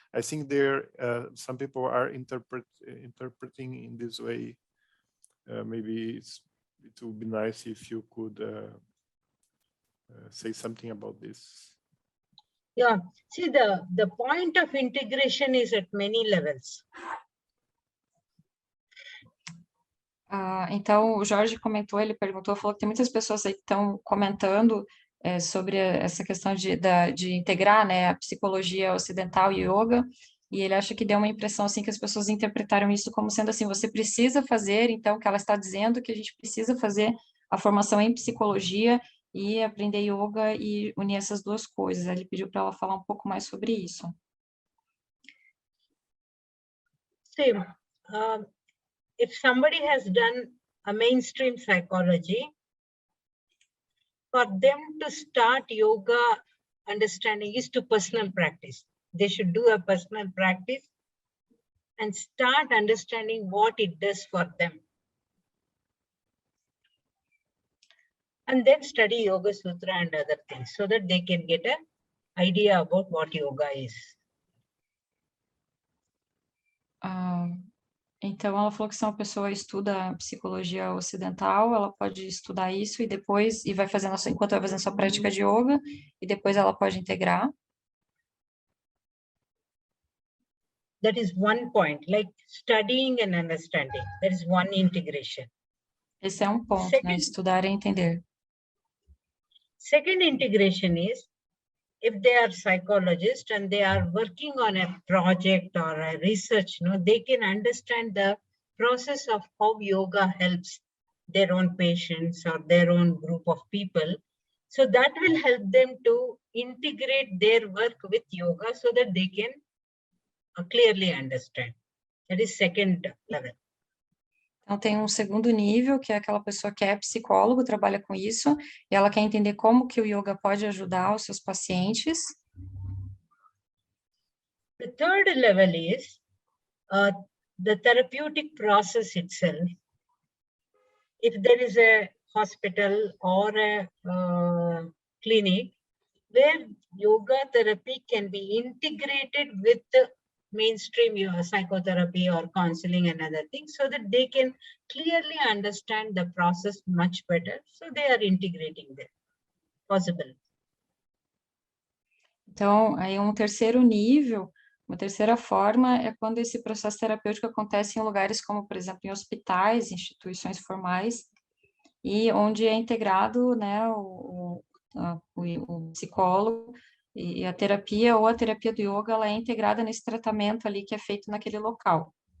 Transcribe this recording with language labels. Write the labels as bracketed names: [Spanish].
[English] I think some people are interpreting in this way. Maybe it would be nice if you could say something about this. Yeah, see, the point of integration is at many levels. [Portuguese] Então, o Jorge comentou, ele perguntou, falou que tem muitas pessoas aí que estão comentando sobre essa questão de integrar, né, a psicologia ocidental e yoga, e ele acha que deu uma impressão assim que as pessoas interpretaram isso como sendo assim, você precisa fazer, então, que ela está dizendo que a gente precisa fazer a formação em psicologia e aprender yoga e unir essas duas coisas. Ele pediu para ela falar um pouco mais sobre isso. [English] See, if somebody has done a mainstream psychology, for them to start yoga understanding is to personal practice. They should do a personal practice and start understanding what it does for them. And then study Yoga Sutra and other things so that they can get an idea about what yoga is. [Portuguese] Então, ela falou que se uma pessoa estuda psicologia ocidental, ela pode estudar isso e depois, vai fazendo, enquanto vai fazendo sua prática de yoga, e depois ela pode integrar. [English] That is one point, like studying and understanding. That is one integration. [Portuguese] Esse é um ponto, né? Estudar e entender. [English] Second integration is, if they are psychologists and they are working on a project or a research, they can understand the process of how yoga helps their own patients or their own group of people. So that will help them to integrate their work with yoga so that they can clearly understand. That is second level. [Portuguese] Então, tem um segundo nível, que é aquela pessoa que é psicólogo, trabalha com isso, e ela quer entender como que o yoga pode ajudar os seus pacientes. [English] The third level is the therapeutic process itself. If there is a hospital or a clinic where yoga therapy can be integrated with the mainstream psychotherapy or counseling and other things, so that they can clearly understand the process much better. So they are integrating them. Possible. [Portuguese] Então, aí um terceiro nível, uma terceira forma é quando esse processo terapêutico acontece em lugares como, por exemplo, em hospitais, instituições formais, e onde é integrado, né, o psicólogo e a terapia ou a terapia do yoga, ela é integrada nesse tratamento ali que é feito naquele local.